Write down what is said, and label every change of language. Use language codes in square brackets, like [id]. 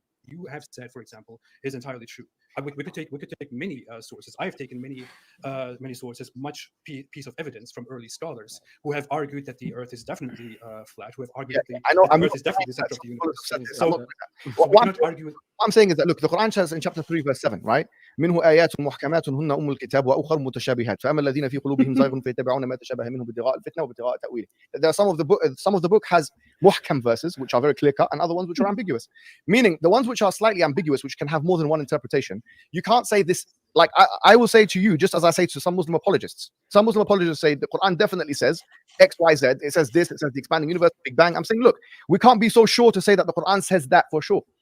[en] You have said, for example, is entirely true. We could take many sources. I have taken many sources, much piece of evidence from early scholars who have argued that the Earth is definitely flat. Who have argued that the Earth is definitely the center of the universe. So what I'm saying is that look, the Quran says in chapter 3, verse 7, right? [ar] منه آيات محكمات هن أم الكتاب وأخر متشابهات فأما الذين في قلوبهم زيغ فيتبعون ما تشابه منه ابتغاء الفتنة وابتغاء تأويله. [en] There are some of the book has muhkam verses which are very clear cut and other ones which are ambiguous. Meaning the ones which are slightly ambiguous, which can have more than one interpretation, you can't say this. Like I will say to you, just as I say to some Muslim apologists. Some Muslim apologists say the Quran definitely says X, Y, Z. It says this. It says the expanding universe, Big Bang. I'm saying, look, we can't be so sure to say that the Quran says that for sure.